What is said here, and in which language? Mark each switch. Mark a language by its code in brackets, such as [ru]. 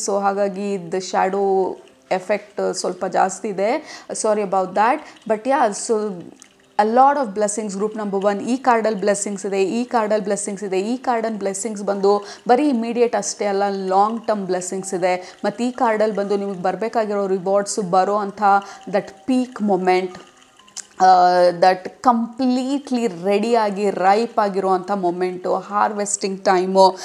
[kn] So ಹಾಗಾಗಿ [en] the shadow effect [kn] ಸ್ವಲ್ಪ ಜಾಸ್ತಿ ಇದೆ. [en] Sorry about that. But yeah, so a lot of blessings group number 1. [kn] ಈ ಕಾರ್ಡಲ್ಲಿ ಬ್ಲೆಸ್ಸಿಂಗ್ಸ್ ಇದೆ, ಈ ಕಾರ್ಡಲ್ಲಿ ಬ್ಲೆಸ್ಸಿಂಗ್ಸ್ ಇದೆ. ಈ ಕಾರ್ಡಲ್ಲಿ ಬ್ಲೆಸ್ಸಿಂಗ್ಸ್ ಬಂದು ಬರೀ ಇಮಿಡಿಯೇಟ್ ಅಷ್ಟೇ ಅಲ್ಲ, ಲಾಂಗ್ ಟರ್ಮ್ ಬ್ಲೆಸ್ಸಿಂಗ್ಸ್ ಇದೆ. ಮತ್ತು ಈ ಕಾರ್ಡಲ್ಲಿ ಬಂದು ನಿಮಗೆ ಬರಬೇಕಾಗಿರೋ ರಿವಾರ್ಡ್ಸು ಬರೋ ಅಂಥ [en] that peak moment, [kn] that completely ರೆಡಿಯಾಗಿ ರೈಪ್ ಆಗಿರುವಂಥ ಮೊಮೆಂಟು, ಹಾರ್ವೆಸ್ಟಿಂಗ್ ಟೈಮು.